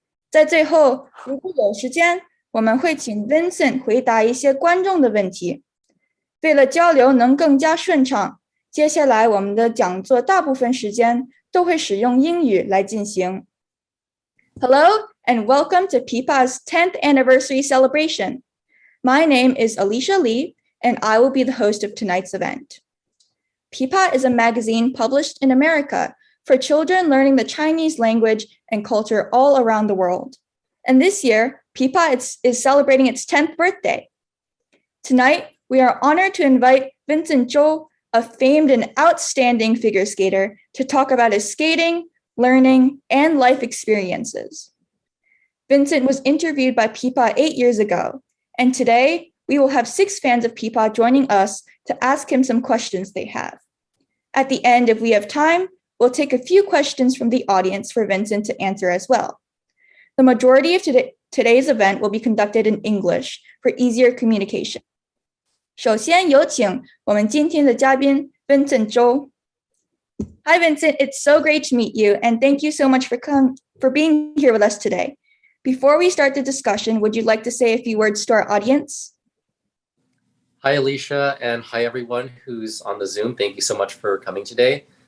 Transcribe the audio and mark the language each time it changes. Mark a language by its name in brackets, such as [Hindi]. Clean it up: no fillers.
[Chinese] 在最后，如果有时间，我们会请 Vincent 回答一些观众的问题。为了交流能更加顺畅，接下来我们的讲座大部分时间都会使用英语来进行。 [English] Hello and welcome to pipa's 10th anniversary celebration. My name is Alicia Lee, and I will be the host of tonight's event. pipa is a magazine published in America for children learning the Chinese language and culture all around the world. And this year, pipa is celebrating its 10th birthday. Tonight, we are honored to invite Vincent Zhou, a famed and outstanding figure skater, to talk about his skating, learning, and life experiences. Vincent was interviewed by pipa 8 years ago, and today we will have 6 fans of pipa joining us to ask him some questions they have. At the end, if we have time, we'll take a few questions from the audience for Vincent to answer as well. The majority of today's event will be conducted in English for easier communication. [Chinese] 首先有请我们今天的嘉宾 Vincent Zhou. [English] Hi Vincent, it's so great to meet you and thank you so much for being here with us today. Before we start the discussion, would you like to say a few words to our audience? Hi Alicia and hi everyone who's on the Zoom. Thank you so much for coming today.